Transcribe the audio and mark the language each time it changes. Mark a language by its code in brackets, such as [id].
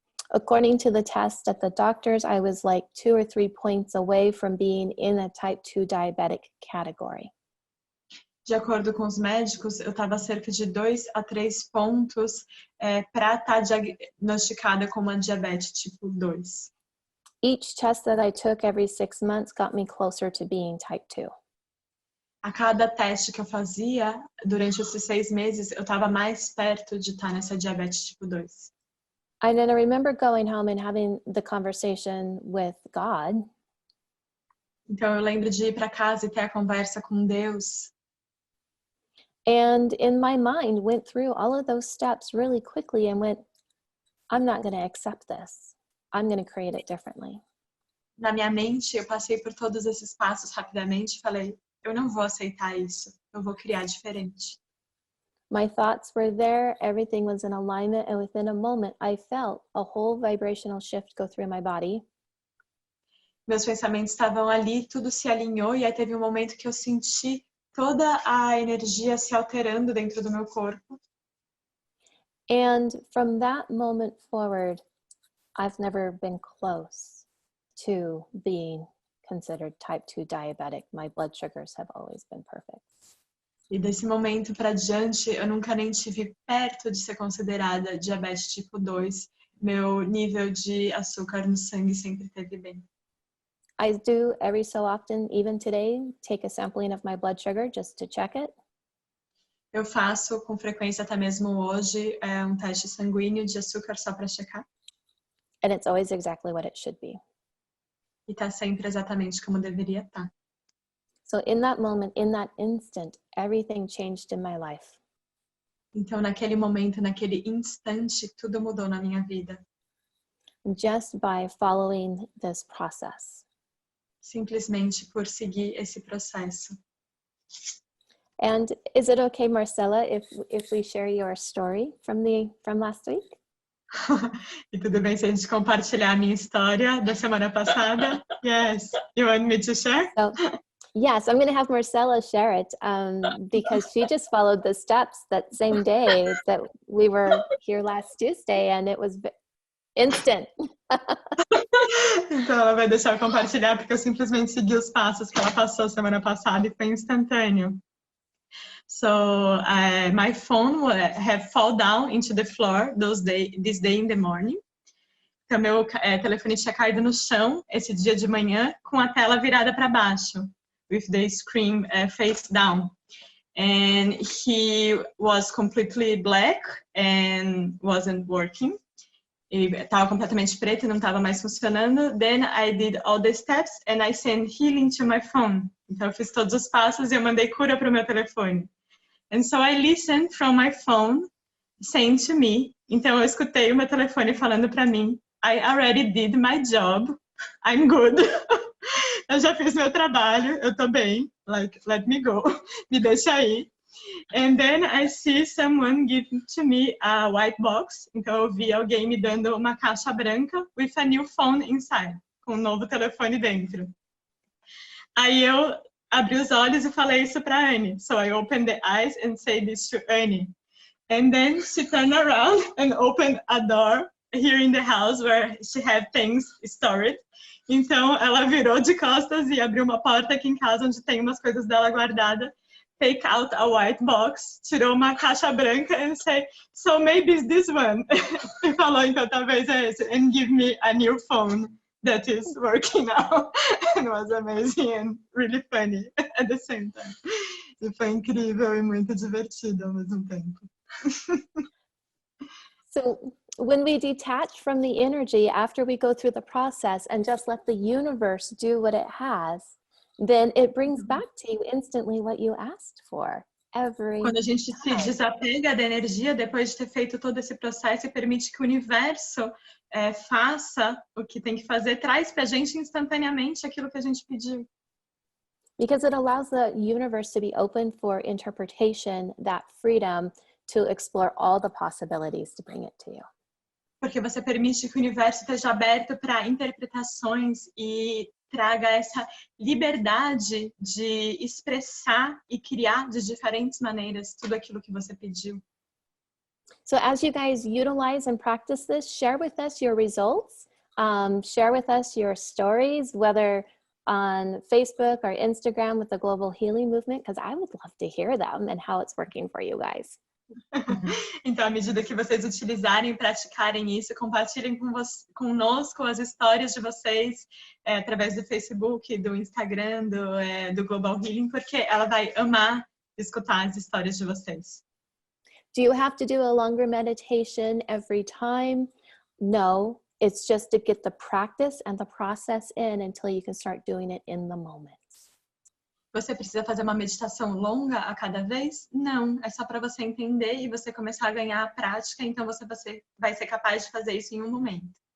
[en] According to the test at the doctor's, I was like 2 or 3 points away from being in a type 2 diabetic category. [pt] De acordo com os médicos, eu estava cerca de 2 a 3 pontos para estar diagnosticada com uma diabetes tipo 2. [en] Each test that I took every 6 months got me closer to being type 2. [pt] A cada teste que eu fazia, durante esses 6 meses, eu estava mais perto de estar nessa diabetes tipo 2. [en] And then I remember going home and having the conversation with God. [pt] Então eu lembro de ir para casa e ter a conversa com Deus. [en] And in my mind, went through all of those steps really quickly and went, I'm not going to accept this. I'm going to create it differently. [pt] Na minha mente, eu passei por todos esses passos rapidamente e falei, eu não vou aceitar isso, eu vou criar diferente. [en] My thoughts were there, everything was in alignment, and within a moment, I felt a whole vibrational shift go through my body. [pt] Meus pensamentos estavam ali, tudo se alinhou, e aí teve um momento que eu senti toda a energia se alterando dentro do meu corpo. [en] And from that moment forward, I've never been close to being considered type 2 diabetic. My blood sugars have always been perfect. [pt] E desse momento para diante, eu nunca nem tive perto de ser considerada diabetes tipo 2. Meu nível de açúcar no sangue sempre esteve bem. [en] I do every so often, even today, take a sampling of my blood sugar just to check it. [pt] Eu faço com frequência, até mesmo hoje, um teste sanguíneo de açúcar só para checar. [en] And it's always exactly what it should be. [pt] E tá sempre exatamente como deveria estar. [en] So in that moment, in that instant, everything changed in my life. [pt] Então, naquele momento, naquele instante, tudo mudou na minha vida. [en] Just by following this process. [pt] Simplesmente por seguir esse processo. [en] And is it okay, Marcella, if we share your story from last week? [pt] E tudo bem se a gente compartilhar a minha história da semana passada? [en] Yes. You want me to share? So, yes, I'm going to have Marcella share it because she just followed the steps that same day that we were here last Tuesday, and it was instant. [pt] Então ela vai deixar eu compartilhar porque eu simplesmente segui os passos que ela passou semana passada e foi instantâneo. [en] So my phone had fall down into the floor this day in the morning. [pt] Então meu telefone tinha caído no chão esse dia de manhã com a tela virada para baixo, [en] with the screen face down. And he was completely black and wasn't working. [pt] Estava completamente preto e não estava mais funcionando. [en] Then I did all the steps and I sent healing to my phone. [pt] Então eu fiz todos os passos e eu mandei cura para o meu telefone. [en] And so I listened from my phone saying to me. [pt] Então eu escutei o meu telefone falando para mim, [en] I already did my job. I'm good. [pt] Eu já fiz meu trabalho, eu tô bem. [en] Like, let me go. [pt] Me deixa aí. [en] And then I see someone giving to me a white box. [pt] Então eu vi alguém me dando uma caixa branca [en] with a new phone inside, [pt] com um novo telefone dentro. Aí eu abri os olhos e falei isso para Annie. [en] So I opened the eyes and said this to Annie. And then she turned around and opened a door here in the house where she had things stored. [pt] Então ela virou de costas e abriu uma porta aqui em casa onde tem umas coisas dela guardadas. [en] Take out a white box, [pt] tirou uma caixa branca [en] and say, so maybe it's this one. [pt] E falou, então talvez é esse. [en] And give me a new phone that is working now. And it was amazing and really funny at the same time. [pt] E foi incrível e muito divertido ao mesmo tempo. [en] So when we detach from the energy after we go through the process and just let the universe do what it has, then it brings back to you instantly what you asked for. [pt] Quando a gente se desapega da energia, depois de ter feito todo esse processo e permite que o universo faça o que tem que fazer, traz pra gente instantaneamente aquilo que a gente pediu. [en] Because it allows the universe to be open for interpretation, that freedom to explore all the possibilities to bring it to you. [pt] Porque você permite que o universo esteja aberto para interpretações e traga essa liberdade de expressar e criar de diferentes maneiras tudo aquilo que você pediu. [en] So as you guys utilize and practice this, share with us your results, share with us your stories, whether on Facebook or Instagram with the Global Healing Movement, because I would love to hear them and how it's working for you guys. [pt] Então, à medida que vocês utilizarem e praticarem isso, compartilhem conosco as histórias de vocês através do Facebook, do Instagram, do Global Healing, porque ela vai amar escutar as histórias de vocês. [en] Do you have to do a longer meditation every time? No. It's just to get the practice and the process in until you can start doing it in the moment. [pt] Você precisa fazer uma meditação longa a cada vez? Não, é só para você entender e você começar a ganhar a prática, então você vai ser capaz de fazer isso em um momento.